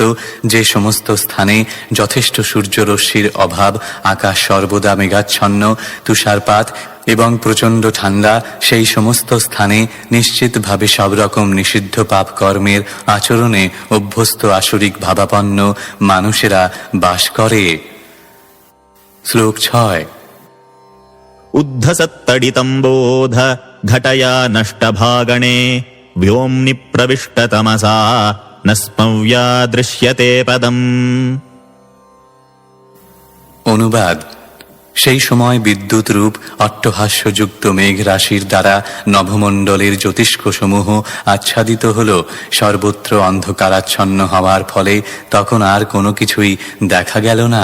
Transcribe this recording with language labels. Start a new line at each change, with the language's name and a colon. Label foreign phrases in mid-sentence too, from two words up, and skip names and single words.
Bangla: যে সমস্ত স্থানে যথেষ্ট সূর্যরশ্মির অভাব, আকাশ সর্বদা মেঘাচ্ছন্ন, তুষারপাত এবং প্রচণ্ড ঠান্ডা, সেই সমস্ত স্থানে নিশ্চিতভাবে সব রকম নিষিদ্ধ পাপকর্মের আচরণে অভ্যস্ত আসরিক ভাবাপন্ন মানুষেরা বাস করে। শ্লোক 6।
Sanskrit: উদ্ধসত্তডিতম্বোধ ঘটয়া নষ্টভাগণে व्योम्नि प्रविष्टतमसा न स्मव्या दृश्यते पदम।
Bangla: অনুবাদ: সেই সময় বিদ্যুৎ রূপ অট্টহাস্যযুক্ত মেঘ রাশির দ্বারা নভমণ্ডলের জ্যোতিষ্কসমূহ আচ্ছাদিত হল। সর্বত্র অন্ধকারাচ্ছন্ন হওয়ার ফলে তখন আর কোনো কিছুই দেখা গেল না।